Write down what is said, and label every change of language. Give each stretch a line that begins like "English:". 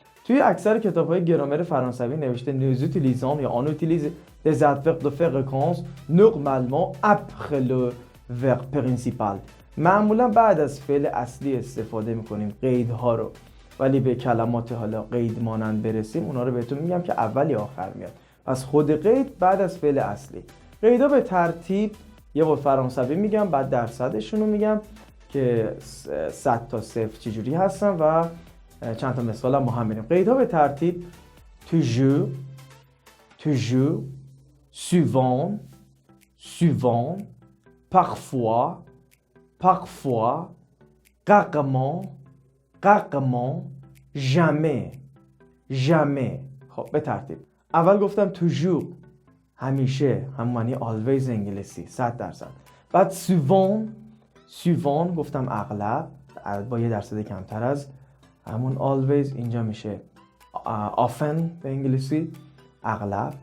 Persian: توی اکثر کتاب‌های گرامر فرانسوی نوشته
French: nous utilisons یا on utilise des adverbes de fréquence normalement après le verbe principal.
Persian: معمولا بعد از فعل اصلی استفاده میکنیم قیدها رو، ولی به کلمات حالا قید مانند برسیم اونا رو بهتون میگم که اول یا آخر میاد. پس خود قید بعد از فعل اصلی. قیدها به ترتیب یه بار فرانسوی میگم، بعد درصدشون رو میگم که 100 تا 0 چجوری هستن و چند تا مثال هم با هم بریم. قیدها به ترتیب
French: toujours, toujours, souvent, souvent, parfois, parfois, rarement, rarement, jamais, jamais.
Persian: خب به ترتیب. اول گفتم toujours، همیشه، همون معنی always انگلیسی 100%. بعد souvent، souvent گفتم اغلب با یه درصد کمتر از همون always، اینجا میشه often به انگلیسی اغلب.